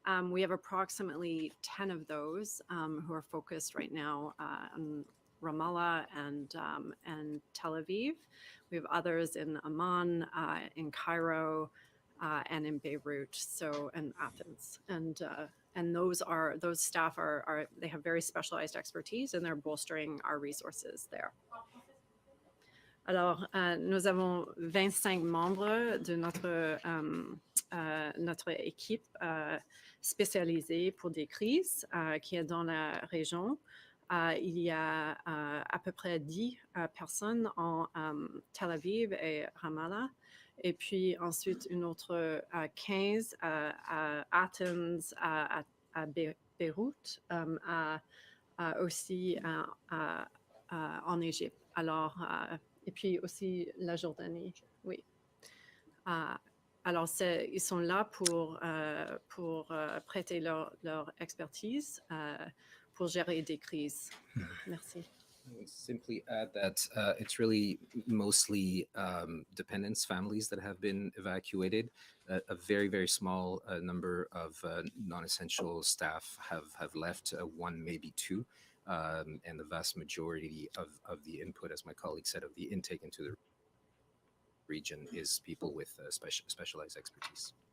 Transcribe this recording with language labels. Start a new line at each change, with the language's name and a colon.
English: We have approximately 10 of those who are focused right now on Ramallah and Tel Aviv. We have others in Amman, in Cairo, and in Beirut, and Athens. And those staff they have very specialized expertise, and they're bolstering our resources there.
French: Alors, nous avons 25 membres de notre équipe spécialisée pour des crises qui est dans la région. Il y a à peu près 10 personnes en Tel Aviv et Ramallah. Et puis ensuite, une autre 15 à Athens, à Beyrouth, aussi en Égypte. Alors, et puis aussi la Jordanie, oui. Alors, ils sont là pour prêter leur expertise pour gérer des crises. Merci.
English: I would simply add that it's really mostly dependents, families that have been evacuated. A very, very small number of non-essential staff have left, one, maybe two. And the vast majority of the input, as my colleague said, of the intake into the region is people with specialized expertise.